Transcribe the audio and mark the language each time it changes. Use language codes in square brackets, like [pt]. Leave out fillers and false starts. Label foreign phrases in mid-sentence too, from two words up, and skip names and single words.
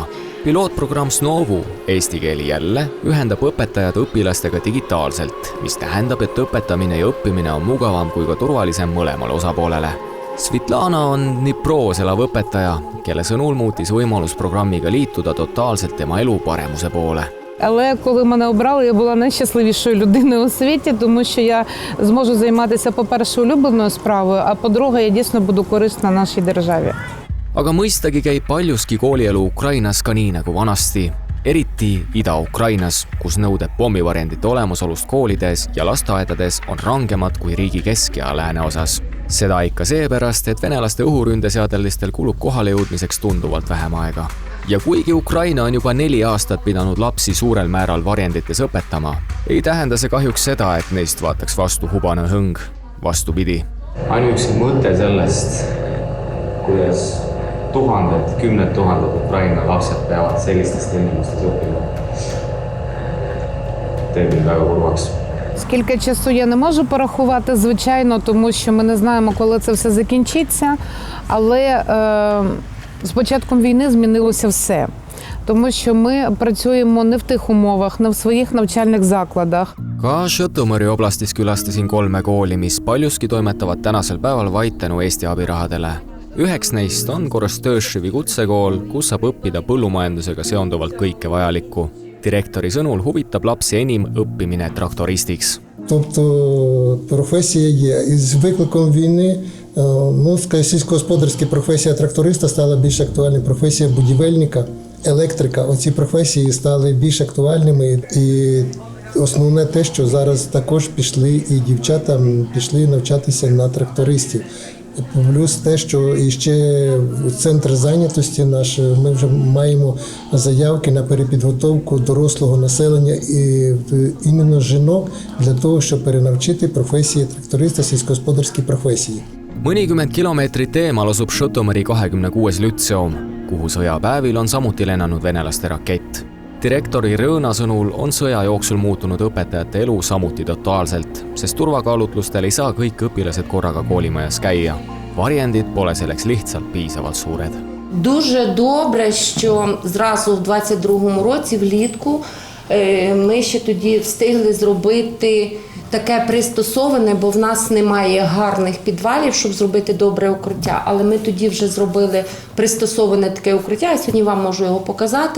[et] Pilootprogramm Snovu, eesti keeli jälle, ühendab õpetajad õpilastega digitaalselt, mis tähendab, et õpetamine ja õppimine on mugavam kui ka turvalisem mõlemale osapoolele. Svitlana on Dnipros elav õpetaja, kelle sõnul muutis võimalus programmiga liituda totaalselt tema elu paremuse poole. [uk] Але коли мене обрали, я була найщасливішою людиною у світі, тому що я зможу займатися, по-перше, улюбленою справою, а по-друге, я дійсно буду корисна нашій державі. [et] Aga mõistagi käib paljuski koolielu Ukrainas ka nii nagu vanasti, eriti Ida-Ukrainas, kus nõuded pommivarjendite olemasolust koolides ja lasteaedades on rangemad kui riigi kesk- ja lääne osas. Seda ikka seepärast, et venelaste õhuründeseadelistel kulub kohale jõudmiseks tunduvalt vähem aega. Ja kuigi Ukraina on juba 4 aastat pidanud lapsi suurel määral varjendites õpetama, ei tähenda see kahjuks seda, et neist vaataks vastu hubane hõng. Vastupidi. Ainuüksi mõte sellest, kuidas tuhanded, kümned tuhanded Ukraina lapsed peavad sellistest tingimustes õppima, teeb mind väga kurvaks. [uk] Скільки часу я не можу порахувати, звичайно, тому що ми не знаємо, коли це все закінчиться, але з початком війни змінилося все. Тому що ми працюємо не в тих умовах, не в своїх навчальних закладах. [et] Ka Žõtomõri oblastis külastasin 3 kooli, mis paljuski toimetavad tänasel päeval vaid tänu Eesti abirahadele. Üheks neist on Korostööšivi kutsekool, kus saab õppida põllumajandusega seonduvalt kõike vajalikku. Direktori sõnul huvitab lapsi enim õppimine traktoristiks. [uk] Тобто професія є. Із викликом війни, сільськогосподарська професія тракториста стала більш актуальною, професія будівельника, електрика. Оці професії стали більш актуальними. І основне те, що зараз також пішли і дівчата пішли навчатися на трактористів. Плюс те, що і ще центр зайнятості наш, ми вже маємо заявки на перепідготовку дорослого населення і іменно жінок для того, щоб перенавчити професії тракториста, сільськогосподарські професії. [et] Mõnikümmend kilomeetrit eemal asub Žõtomõri 26. lütseum, kuhu sõjapäevil on samuti lennanud venelaste rakett. Direktori Rõõna sõnul on sõja jooksul muutunud õpetajate elu samuti totaalselt, sest turvakaalutlustel ei saa kõik õpilased korraga koolimajas käia. Varjendid pole selleks lihtsalt piisavalt suured. [uk] Дуже добре, що зразу в 22-му році влітку ми ще тоді встигли зробити таке пристосоване, бо в нас немає гарних підвалів, щоб зробити добре укриття. Але ми тоді вже зробили пристосоване таке укриття, я сьогодні вам можу його показати.